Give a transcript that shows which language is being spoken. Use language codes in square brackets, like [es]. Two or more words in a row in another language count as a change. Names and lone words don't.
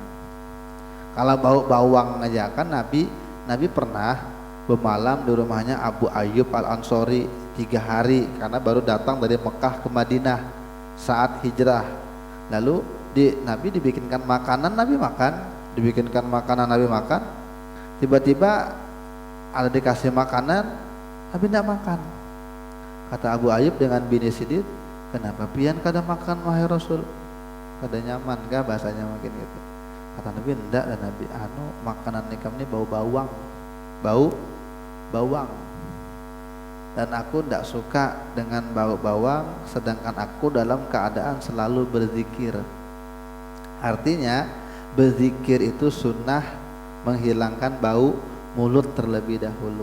[id] Kalau bau bawang aja kan Nabi pernah bermalam di rumahnya Abu Ayyub Al-Ansori 3 hari karena baru datang dari Mekah ke Madinah saat hijrah. Lalu Nabi dibikinkan makanan, Nabi makan, dibikinkan makanan, Nabi makan. Tiba-tiba ada dikasih makanan, Nabi tidak makan. Kata Abu Ayyub dengan bini Sidit, kenapa pian kada makan wahai Rasul? Kada nyaman kah bahasanya mungkin gitu. Kata Nabi, enggak, dan Nabi makanan nikam ini bau bawang. Dan aku tidak suka dengan bau bawang, sedangkan aku dalam keadaan selalu berzikir. Artinya berzikir itu sunnah menghilangkan bau mulut terlebih dahulu.